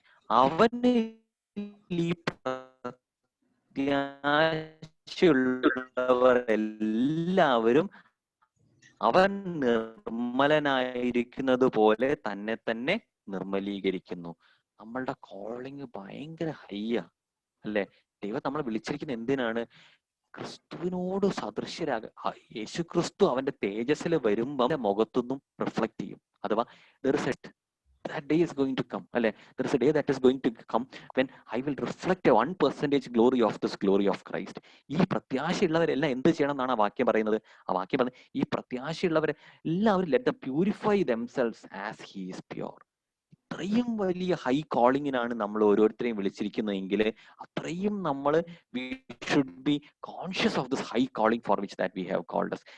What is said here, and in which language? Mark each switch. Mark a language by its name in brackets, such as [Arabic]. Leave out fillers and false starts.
[Malayalam] അവന് ഈ പ്രത്യാശയുള്ളവർ എല്ലാവരും അവൻ നിർമ്മലനായിരിക്കുന്നത് പോലെ തന്നെ നിർമ്മലീകരിക്കുന്നു. നമ്മളുടെ കോളിങ് ഭയങ്കര ഹൈയാ, അല്ലെ? ദൈവം നമ്മളെ വിളിച്ചിരിക്കുന്ന എന്തിനാണ്? ക്രിസ്തുവിനോട് സദൃശ്യരാകുക. യേശു ക്രിസ്തു അവന്റെ തേജസ്സിൽ വരുമ്പോൾ മുഖത്തൊന്നും റിഫ്ലക്ട് ചെയ്യും. [English] അഥവാ that day is going to come, അല്ലെ? There is a day that is going to come when I will reflect a 1% glory of this glory of Christ. [Malayalam] ഈ പ്രത്യാശയുള്ളവരെല്ലാം എന്ത് ചെയ്യണം എന്നാണ് ആ വാക്യം പറയുന്നത്? ആ വാക്യം പറയുന്നത്, ഈ പ്രത്യാശയുള്ളവരെ എല്ലാവരും [English] let them purify themselves as he is pure. [Malayalam] അത്രയും വലിയ ഹൈ കോളിങ്ങിനാണ് നമ്മൾ ഓരോരുത്തരെയും വിളിച്ചിരിക്കുന്നതെങ്കിൽ അത്രയും നമ്മൾ [English] we should be conscious of this high calling for which that we have called us.